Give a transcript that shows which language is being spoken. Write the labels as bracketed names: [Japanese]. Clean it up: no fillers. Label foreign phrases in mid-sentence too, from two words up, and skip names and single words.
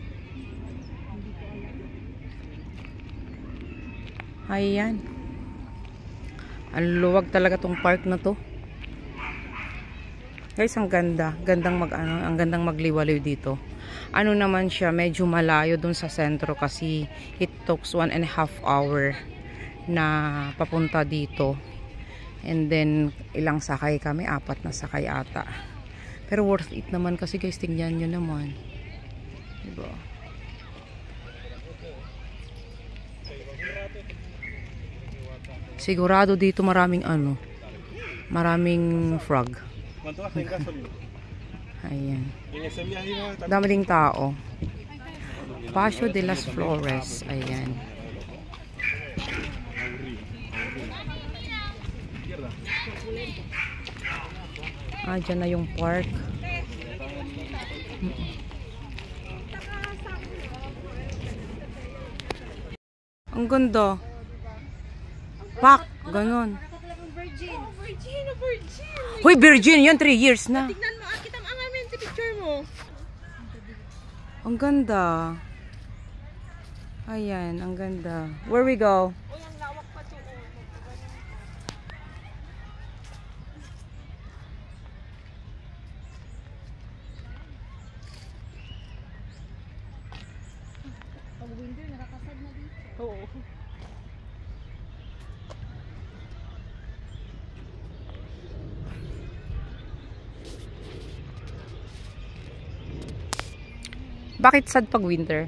[Filipino] Ayan. Ang luwag talaga tong park na to. Guys, ang ganda. Ang gandang magliwaliw dito. Ano naman siya, medyo malayo dun sa sentro kasi [English] it takes 1.5 hour [Filipino] na papunta dito. [English] And then, [Filipino] ilang sakay kami? 4 na sakay ata. Pero [English] worth it [Filipino] naman kasi guys, tingnan nyo naman. Diba? Sigurado dito maraming maraming frog. Ayan. Dami ding tao. Paseo de las Flores. Ayan. Dyan na yung park. Ang ganda. Pak, ganon. Virgin. Hoy, virgin yun, 3 years na. Tignan mo, kita ang amin sa picture mo. Ang ganda. Ayan, ang ganda. [English] Where we go? [Filipino] Uy, ang lawak pa to. Pag winter, nakakasad na dito. Oo. Bakit sad pag winter?